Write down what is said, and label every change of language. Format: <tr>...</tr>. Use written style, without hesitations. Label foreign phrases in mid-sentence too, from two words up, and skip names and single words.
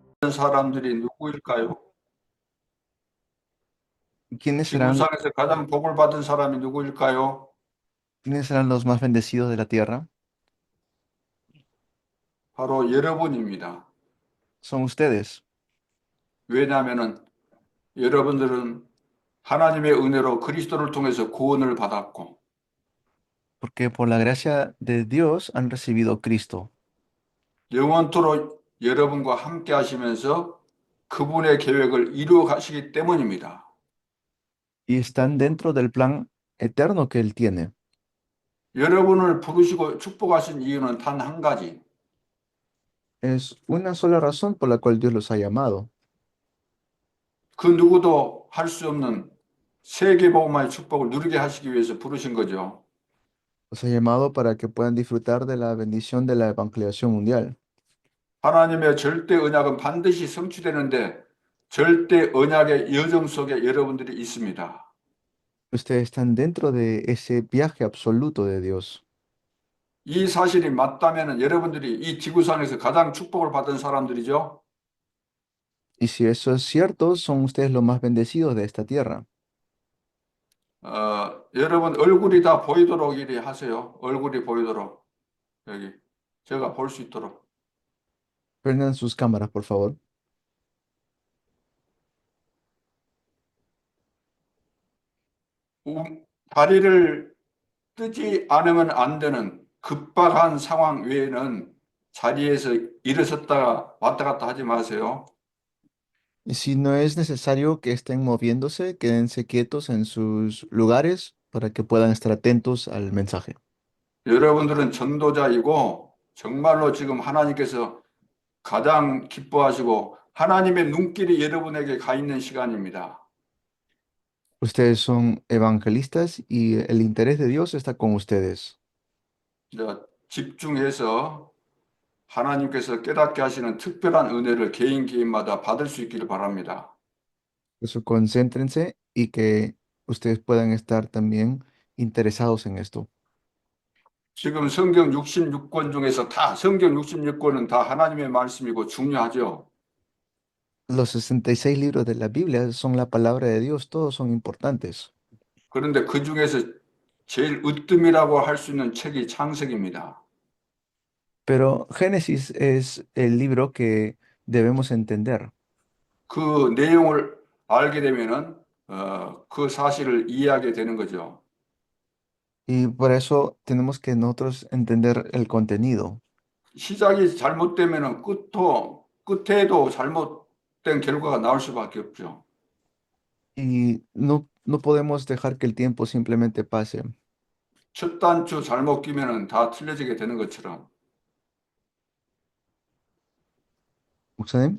<ko>받은 사람들이 누구일까요?</ko> <es>¿Quiénes serán,</es> <ko>지구상에서 가장 복을 받은 사람이 누구일까요?</ko> <es>quiénes serán los más bendecidos de la tierra?</es> <ko>바로 여러분입니다.</ko> <es>Son ustedes,</es> <ko>왜냐하면은 여러분들은 하나님의 은혜로 그리스도를 통해서 구원을 받았고</ko> <es>porque por la gracia de Dios han recibido Cristo</es> <ko>영원토록 여러분과 함께 하시면서 그분의 계획을 이루어 가시기 때문입니다.</ko> <es>y están dentro del plan eterno que Él tiene.</es> <ko>여러분을 부르시고 축복하신 이유는 단 한 가지.</ko> <es>Es una sola razón por la cual Dios los ha llamado.</es> <ko>그 누구도 할 수 없는 세계복음화의 축복을 누리게 하시기 위해서 부르신 거죠.</ko> <es>Los ha llamado para que puedan disfrutar de la bendición de la evangelización mundial.</es> <ko>하나님의 절대 언약은 반드시 성취되는데 절대 언약의 여정 속에 여러분들이 있습니다.</ko> <es>Ustedes están dentro de ese viaje absoluto de Dios.</es> <ko>이 사실이 맞다면 여러분들이 이 지구상에서 가장 축복을 받은 사람들이죠.</ko> <es>Y si eso es cierto, son ustedes los más bendecidos de esta tierra.</es> <ko>여러분 얼굴이 다 보이도록 이리 하세요. 얼굴이 보이도록 여기 제가 볼 수 있도록.</ko> <es>Prendan sus cámaras, por favor.</es> <ko>다리를 뜨지 않으면 안 되는 급박한 상황 외에는 자리에서 일어섰다가 왔다 갔다 하지 마세요.</ko> <es>Y si no es necesario que estén moviéndose, quédense quietos en sus lugares para que puedan estar atentos al mensaje.</es> <ko>여러분들은 전도자이고 정말로 지금 하나님께서 가장 기뻐하시고 하나님의 눈길이 여러분에게 가 있는 시간입니다.</ko> <es>Ustedes son evangelistas y el interés de Dios está con ustedes.</es> <ko>이제 집중해서 하나님께서 깨닫게 하시는 특별한 은혜를 개인 개인마다 받을 수 있기를 바랍니다.</ko> <es>Por eso concéntrense y que ustedes puedan estar también interesados en esto.</es> <ko>지금 성경 66권 중에서 다 성경 66권은 다 하나님의 말씀이고 중요하죠.</ko> <es>Los 66 libros de la Biblia son la palabra de Dios, todos son importantes.</es> <ko>그런데 그 중에서 제일 으뜸이라고 할 수 있는 책이 창세기입니다.</ko> <es>Pero Génesis es el libro que debemos entender.</es> <ko>그 내용을 알게 되면은 그 사실을 이해하게 되는 거죠.</ko> <es>Y por eso tenemos que nosotros entender el contenido.</es> <ko>시작이 잘못되면은 끝에도 잘못된 결과가 나올 수밖에 없죠.</ko> <es>Y no podemos dejar que el tiempo simplemente pase.</es> <ko>첫 단추 잘못 끼면은 다 틀려지게 되는 것처럼</ko> <es>¿Ustedes?</es>